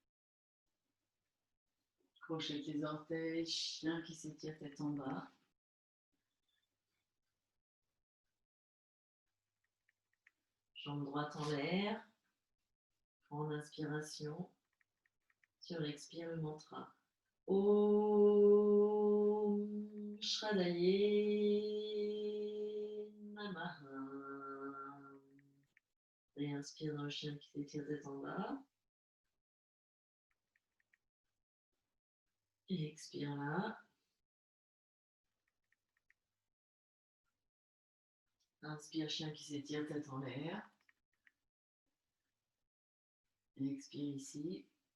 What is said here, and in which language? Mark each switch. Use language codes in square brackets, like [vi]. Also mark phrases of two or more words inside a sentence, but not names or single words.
[fr] Crochette les orteils, chien qui s'étire tête en bas. Jambe droite en l'air. En inspiration. Sur l'expire, le mantra. [sa] Om Shradaye Namaha. [fr] Réinspire dans le chien qui s'étire tête en bas. Et expire là. Inspire, chien qui s'étire tête en l'air. Et expire ici.